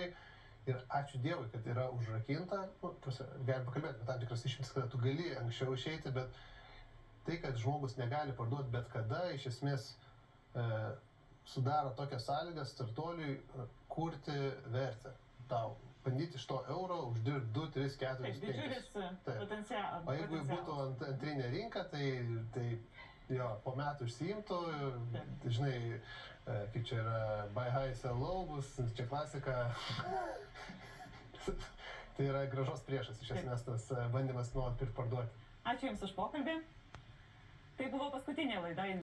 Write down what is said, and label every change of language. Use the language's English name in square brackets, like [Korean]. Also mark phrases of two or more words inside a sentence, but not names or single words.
[Lithuanian] Ir ačiū Dievui, kad yra užrakinta, galim pakalbėti apie tam tikras išimtis, kada tu gali anksčiau išeiti, bet tai, kad žmogus negali parduoti bet kada, iš esmės sudaro tokias sąlygas startuoliui kurti vertę. Tau bandyti iš to euro uždirbti 2, 3, 4, 5. Didžiulis potencialas. O jeigu būtų antrinė rinka, tai jo, po metų išsiimtų, žinai, kaip čia yra [English] buy high, sell low, [Lithuanian] bus čia klasika. Tai yra grąžos priešas, iš esmės tas bandymas nuolat pirkti parduoti. Ačiū Jums už pokalbį. Tai buvo paskutinė laida